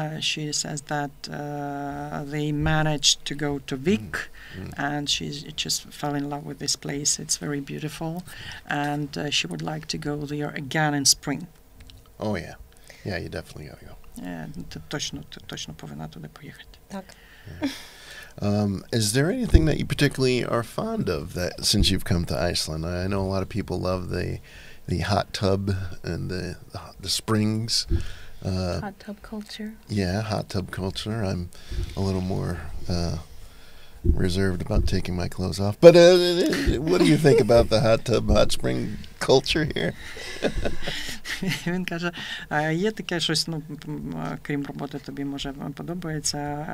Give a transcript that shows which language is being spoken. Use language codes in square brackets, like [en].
[en] She says that they managed to go to Vik, and she just fell in love with this place. It's very beautiful, and she would like to go there again in spring. Oh yeah, you definitely gotta go. [uk] Ти точно повинна туди поїхати. Так. [en] Is there anything that you particularly are fond of that since you've come to Iceland? I know a lot of people love the hot tub and the springs. Hot tub culture. Yeah, hot tub culture. I'm a little more reserved about taking my clothes off. But what do you think about the hot tub, hot spring culture here? [uk] Він каже, є таке щось, крім роботи, тобі може подобається.